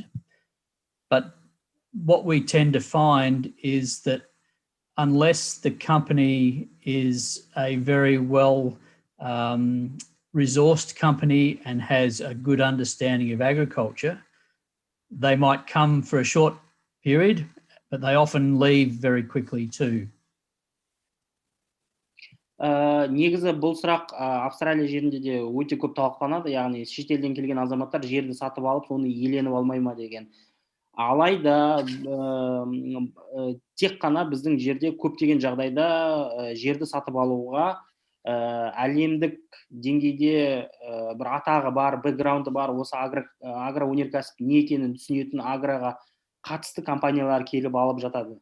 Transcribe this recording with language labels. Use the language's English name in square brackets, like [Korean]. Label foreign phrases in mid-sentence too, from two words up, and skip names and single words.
[English] But what we tend to find is that unless the company is a very well resourced company and has a good understanding of agriculture, they might come for a short period, but they often leave very quickly too. [Kazakh] Негізі бұл сұрақ Австралия жерінде де өте көп талқыланады, яғни шетелден келген азаматтар жерді сатып алып, соны иеленіп алмай ма деген. Алайда тек қана біздің жерде көптеген жағдайда жерді сатып алуға әлемдік деңгейде бір атағы бар, бэкграунды бар, осы агроөнеркәсіп не екенін түсінетін агроға қатысты компаниялар келіп алып жатады.